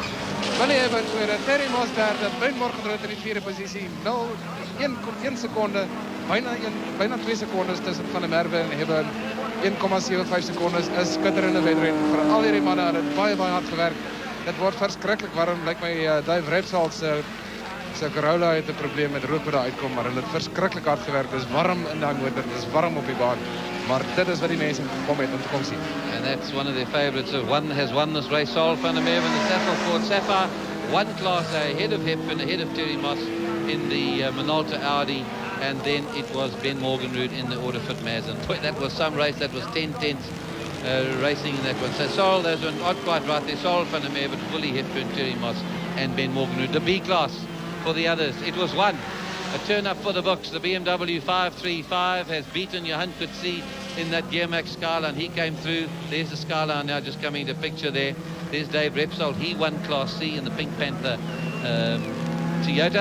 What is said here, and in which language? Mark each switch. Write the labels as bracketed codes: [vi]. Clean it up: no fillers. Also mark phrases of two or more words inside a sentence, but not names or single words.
[af] Willie Eben tweede, Terry Moss derde, Ben Morgenrood in die vierde posisie, 1 sekonde, byna 2 sekondes tussen Van der Merwe en Eben, 1,75 sekondes is skitterende wedren. Vir al hierdie manne het dit baie hard gewerk. Dit word verskriklik warm, lyk my Dave Repsol se Corolla het 'n probleem met rook wat daar uitkom, maar hulle het verskriklik hard gewerk. Dit is warm in daai motor, dit is warm op die baan. Maar dit is wat die mense gekom het om te kom sien. [en] And that's one of their favourites. Has won this race, Sol van der Merwe in the Cecil Ford Sapphire. One class ahead of Hepburn, ahead of Terry Moss in the Minolta Audi. And then it was Ben Morgenrood in the Autofit Mazda. Boy, that was some race. That was 10 tenths racing in that one. So Sol, those were not quite right there. Sol van der Merwe, fully Hepburn, Terry Moss and Ben Morgenrood. The B class for the others. It was one. A turn up for the books. The BMW 535 has beaten Johan Coetzee in that Gearmax Scala, and he came through. There's the Scala now just coming into picture there. There's Dave Repsol. He won Class C in the Pink Panther Toyota.